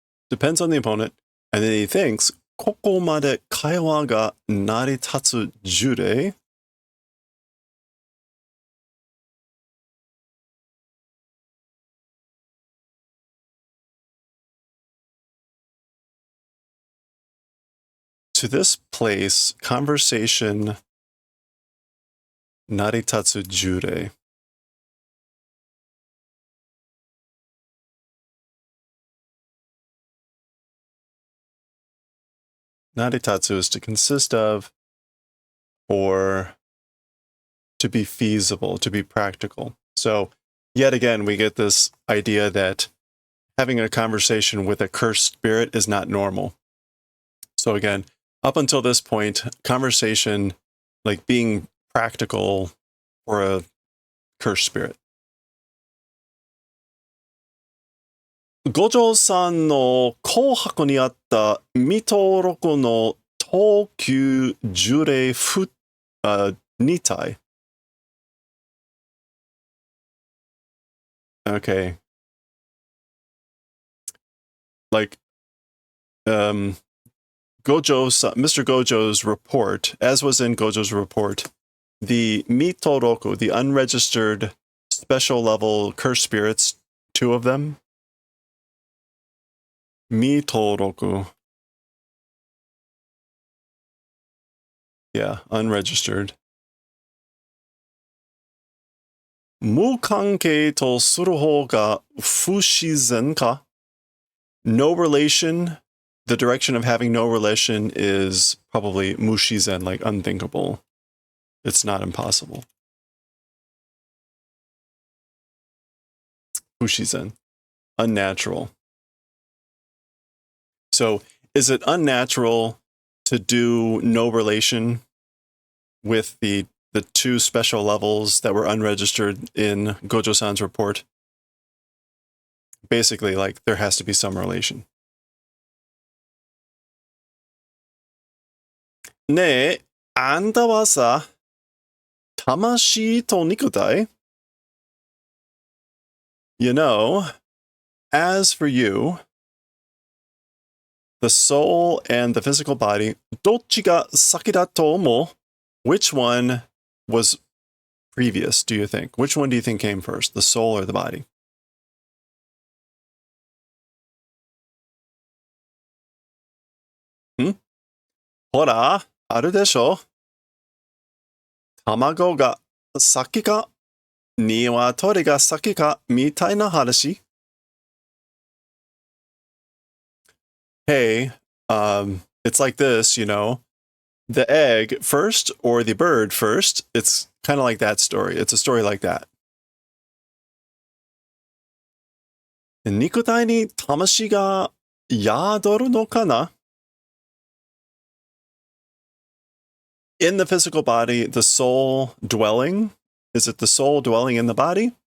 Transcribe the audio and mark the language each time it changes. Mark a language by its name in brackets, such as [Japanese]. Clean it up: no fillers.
[English] Depends on the opponent. And then he thinks, [Japanese] ここまで会話が成り立つ呪霊? [English] To this place, conversation naritatsu jure. Naritatsu is to consist of, or to be feasible, to be practical. So, yet again, we get this idea that having a conversation with a cursed spirit is not normal. So again, up until this point, conversation, like being practical for a cursed spirit. [Japanese] 五条さんの紅白にあった未登録の東急呪霊2体. [English] Okay. Like, Mr. Gojo's report, as was in Gojo's report, the Mitoroku, the unregistered special level cursed spirits, 2 of them. Mitoroku. Yeah, unregistered. [Japanese] 無関係とする方が不自然か? [English] No relation. The direction of having no relation is probably mushizen, like unthinkable. It's not impossible. Mushizen. Unnatural. So, is it unnatural to do no relation with the 2 special levels that were unregistered in Gojo-san's report? Basically, like, there has to be some relation. [Japanese] ねえ、あんたはさ、魂と肉体? [English] You know, as for you, the soul and the physical body, [Japanese] どっちが先だと思う? [English] Which one was previous, do you think? Which one do you think came first, the soul or the body? Hmm? [Japanese] ほら、あるでしょ? 卵が先か、鶏が先かみたいな話? [English] Hey, it's like this, you know. The egg first or the bird first. It's kind of like that story. It's a story like that. [Japanese] 肉体に魂が宿るのかな? [English] In the physical body, the soul dwelling? Is it the soul dwelling in the body?